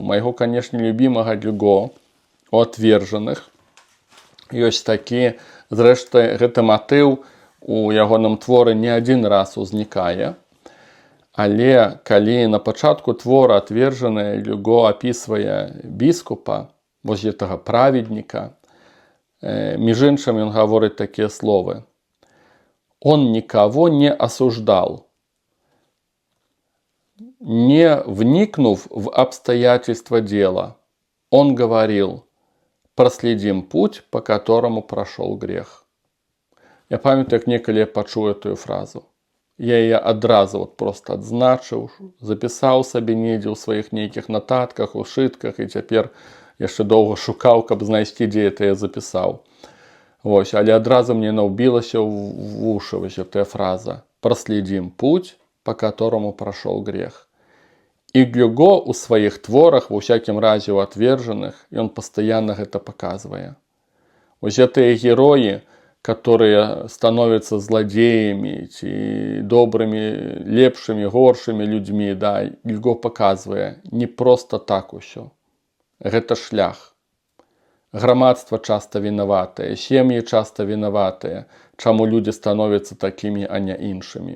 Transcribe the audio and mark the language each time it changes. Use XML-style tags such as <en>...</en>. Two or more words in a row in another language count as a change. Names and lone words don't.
<be>Майго, канешне, любімага Гюго у «Отвержаных» ёсць такі, зрэшты, гэты матыў у ягоным творы не адзін раз узнікае, але калі на пачатку твора «Отвержаныя» Гюго апісвае біскупа, вось гэтага праведніка, між іншым ён гаворыць такія словы.</be> <ru>Он никого не осуждал, не вникнув в обстоятельства дела. Он говорил, проследим путь, по которому прошел грех.</ru> <be>Я памятаю, як некалі я пачуў</be> <ru>эту фразу.</ru> <be>Я яе адразу просто адзначыў, запісаў сабе недзе ў сваіх нейкіх нататках, у шытках, і цяпер яшчэ доўга шукаў, каб знайсці, дзе это я запісаў. Вось, але адразу мне наўбілася ў вушы вось гэтая фраза.</be> <ru>Проследим путь, по которому прошел грех.</ru> <be>І Гюго ў сваіх творах, ва ўсякім разе ў «Отвержаных», ён пастаянна гэта паказвае. Вось гэтыя героі,</be> <ru>которые становятся злодеями,</ru> <be>ці добрымі, лепшымі, горшымі людзьмі, Гюго паказвае, не проста так усё. Гэта шлях. Грамадства часта вінаватае, сем'і часта вінаватыя, чаму людзі становяцца такімі, а не іншымі.</be>